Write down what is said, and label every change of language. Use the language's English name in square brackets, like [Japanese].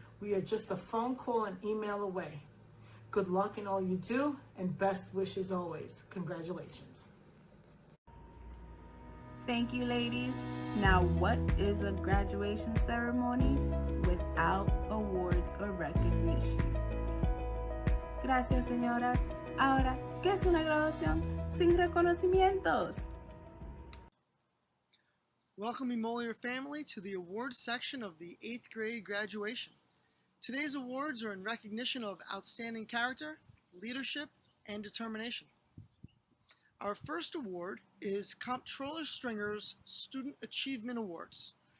[English] We are just a phone call and email away. Good luck in all you do and best wishes always. Congratulations. Thank you, ladies. Now, what is a graduation ceremony without awards or recognition? [Spanish] Gracias, señoras. Ahora, ¿qué es una graduación sin reconocimientos? [English] Welcome, Emolior family, to the awards section of the 8th grade graduation. Today's awards are in recognition of outstanding character, leadership, and determination. Our first award is Comptroller Stringer's Student Achievement Awards.